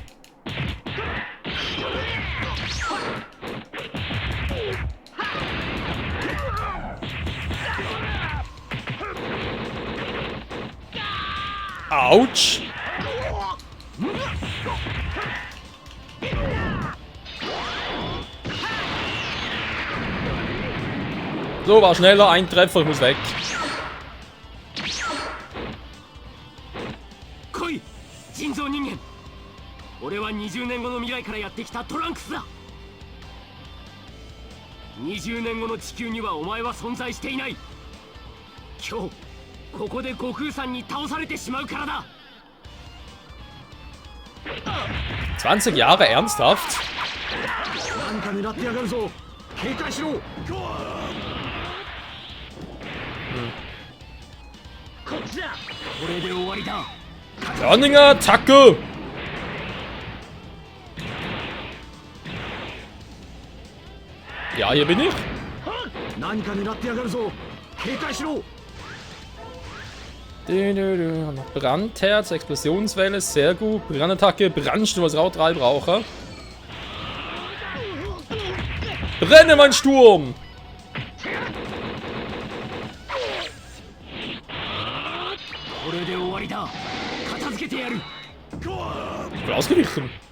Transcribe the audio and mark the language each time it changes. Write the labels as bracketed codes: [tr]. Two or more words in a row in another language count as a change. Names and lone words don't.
[de] Autsch! So, war schneller, ein Treffer, ich muss weg. Koi! [ja] 人造人間俺は20年後の未来からやってきたトランクスだ20年後の地球にはお前は存在していない今日ここで悟空さんに倒されてしまうからだ [de] 20 Jahre ernsthaft? [ja] 何か狙ってやがるぞ警戒しろこっちだこれで終わりだ [de] Burninger Attacke! Ja, hier bin ich. [ja] 何か狙ってやがるぞ警戒しろ [de] Noch Brandherz, Explosionswelle, sehr gut. Brandattacke, Brandsturm, was ich auch 3 brauche. Brenne, mein Sturm! Ich bin ausgewichen.